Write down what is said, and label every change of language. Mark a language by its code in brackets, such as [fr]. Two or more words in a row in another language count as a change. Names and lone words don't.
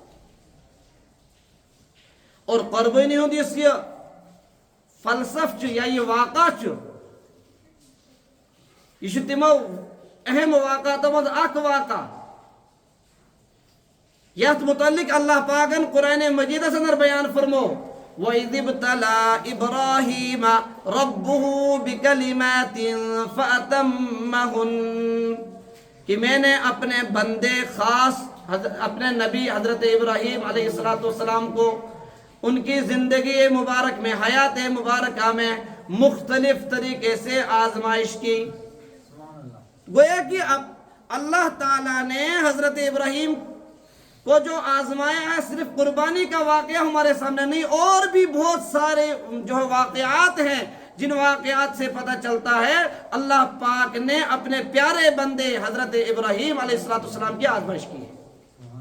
[ks] اور قربانی ہند اس یہ فلسف یا یہ واقع یہ تمو اہم واقعات مز اخ واقع یت متعلق اللہ پاکن قرآن مجید اندر بیان فرمو [ar] وَإِذِ ابْتَلَىٰ إِبْرَاهِيمَ رَبُّهُ بِكَلِمَاتٍ فَأَتَمَّهُنَّ [ur] کہ میں نے اپنے بندے خاص اپنے نبی حضرت ابراہیم علیہ السلام کو ان کی زندگی مبارک میں حیات مبارکہ میں مختلف طریقے سے آزمائش کی. گویا کہ اب اللہ تعالیٰ نے حضرت ابراہیم کو جو آزمایا ہے صرف قربانی کا واقعہ ہمارے سامنے نہیں اور بھی بہت سارے جو واقعات ہیں جن واقعات سے پتہ چلتا ہے اللہ پاک نے اپنے پیارے بندے حضرت ابراہیم علیہ السلام کی آزمائش کی ہے.